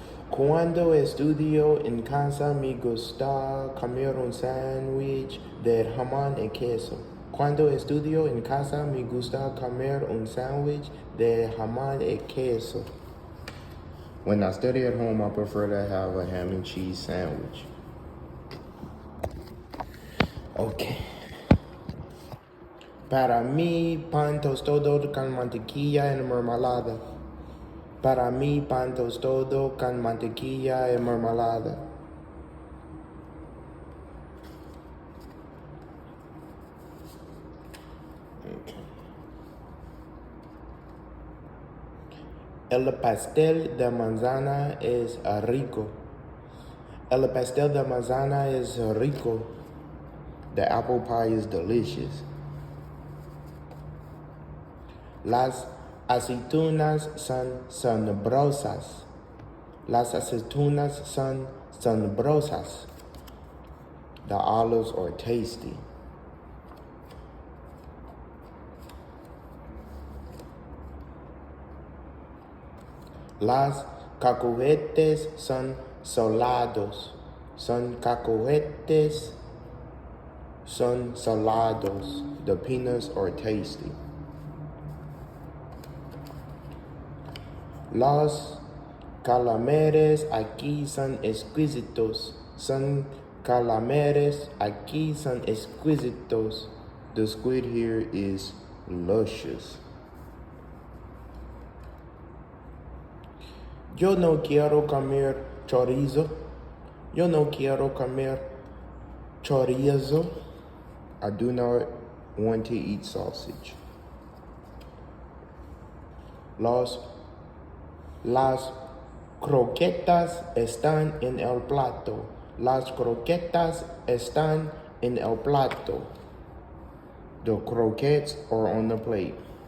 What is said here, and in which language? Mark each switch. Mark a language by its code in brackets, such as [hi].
[es] Cuando estudio en casa me gusta comer un sándwich de jamón y queso. Cuando estudio en casa me gusta comer un sándwich de jamón y queso. [en] When I study at home, I prefer to have a ham and cheese sandwich. Okay. [es] Para mí, pan tostado con mantequilla y mermelada. Para mí, pan tostado con mantequilla y mermelada. [en] Okay. [es] El pastel de manzana es rico. El pastel de manzana es rico. [en] The apple pie is delicious. [es] Las aceitunas son sabrosas. Las aceitunas son sabrosas. [en] The olives are tasty. [es] Las cacahuetes son salados. Son cacahuetes son salados. [en] The peanuts are tasty. [es] Los calamares aquí son exquisitos. Son calamares aquí son exquisitos. [en] The squid here is luscious. [es] Yo no quiero comer chorizo. Yo no quiero comer chorizo. [en] I do not want to eat sausage. [es] Los, las croquetas están en el plato. Las croquetas están en el plato. [en] The croquettes are on the plate.